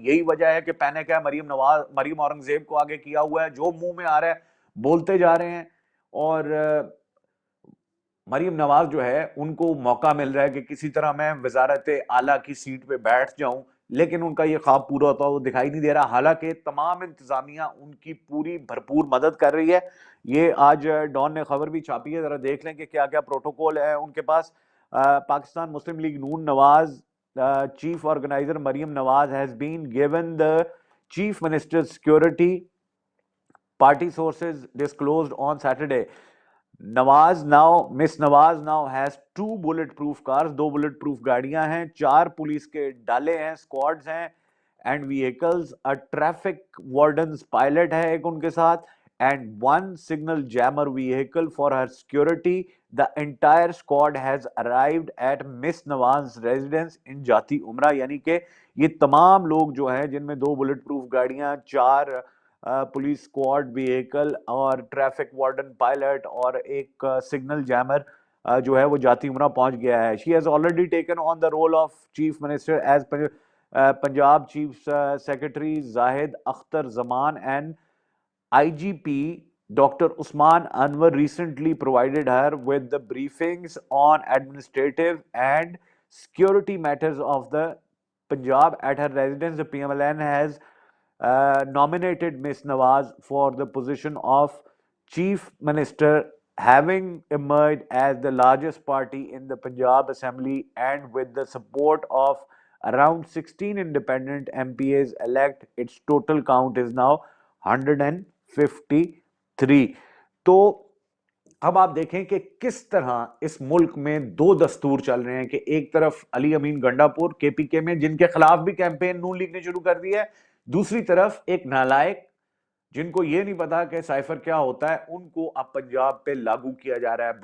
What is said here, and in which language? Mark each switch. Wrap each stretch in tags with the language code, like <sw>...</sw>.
<ur>یہی وجہ ہے کہ پینک ہے. مریم اورنگزیب کو آگے کیا ہوا ہے, جو منہ میں آ رہا ہے بولتے جا رہے ہیں, اور مریم نواز جو ہے ان کو موقع مل رہا ہے کہ کسی طرح میں وزارت اعلیٰ کی سیٹ پہ بیٹھ جاؤں, لیکن ان کا یہ خواب پورا ہوتا وہ دکھائی نہیں دے رہا. حالانکہ تمام انتظامیہ ان کی پوری بھرپور مدد کر رہی ہے. یہ آج ڈان نے خبر بھی چھاپی ہے, ذرا دیکھ لیں کہ کیا کیا پروٹوکول ہے ان کے پاس.</ur> <en>Pakistan Muslim League Noon Nawaz chief organiser Maryam Nawaz has been given the chief minister's security, party sources disclosed on Saturday. Miss Nawaz now has 2 bullet proof cars, 2 bullet proof</en> <ur>گاڑیاں ہیں, 4 پولیس کے ڈالے ہیں, اسکواڈز ہیں</ur> <en>and vehicles, a traffic warden's pilot</en> <ur>ہے ایک ان کے ساتھ,</ur> <en>and 1 signal jammer vehicle for her security. The entire squad has arrived at Miss Nawaz's residence in Jati Umrah. یعنی کہ یہ تمام لوگ جو ہیں جن میں 2 بلٹ پروف گاڑیاں, 4 پولیس اسکواڈ ویکل اور ٹریفک وارڈن پائلٹ اور ایک سگنل جیمر جو ہے وہ جاتی عمرہ پہنچ گیا ہے. She has already taken on the role of chief minister as Punjab Chief Secretary Zahid Akhtar Zaman and IGP Dr. Usman Anwar recently provided her with the briefings on administrative and security matters of the Punjab at her residence. The PMLN has nominated Miss Nawaz for the position of Chief Minister, having emerged as the largest party in the Punjab Assembly and with the support of around 16 independent MPAs elect. Its total count is now 153.</en> <ur>تو اب آپ دیکھیں کہ کس طرح اس ملک میں 2 دستور چل رہے ہیں کہ ایک طرف علی امین گنڈا پور کے پی کے میں جن کے خلاف بھی کیمپین نون لیگ نے شروع کر دی ہے, دوسری طرف ایک نالائق جن کو یہ نہیں پتا کہ سائفر کیا ہوتا ہے, ان کو اب پنجاب پہ لاگو کیا جا رہا ہے.</ur>